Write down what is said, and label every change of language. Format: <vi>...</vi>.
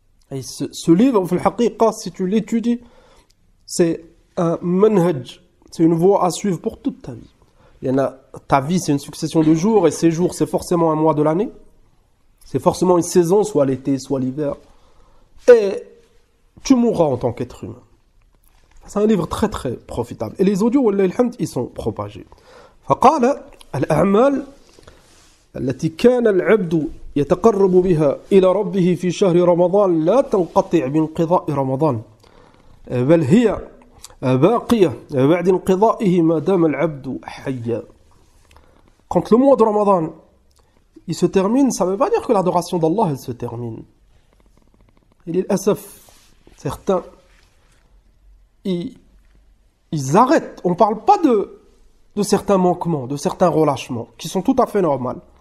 <fr>Et ce livre, si tu l'étudies, c'est un manhaj, c'est une voie à suivre pour toute ta vie. Ta vie, c'est une succession de jours, et ces jours, c'est forcément un mois de l'année. C'est forcément une saison, soit l'été, soit l'hiver. Et tu mourras en tant qu'être humain. C'est un livre très très profitable. Et les audios, wallahi alhamd, ils sont propagés.</fr> <ar>فقال الأعمال التي كان العبد يتقرب بها إلى ربه في شهر رمضان لا تنقطع بانقضاء رمضان بل هي باقية بعد انقضائه ما دام العبد حيا.</ar> <fr>Quand le mois de Ramadan il se termine, ça ne veut pas dire que l'adoration d'Allah elle se termine. Il est l'asaf, certains ils arrêtent. On ne parle pas de certains manquements, de certains relâchements qui sont tout à fait normaux.</fr>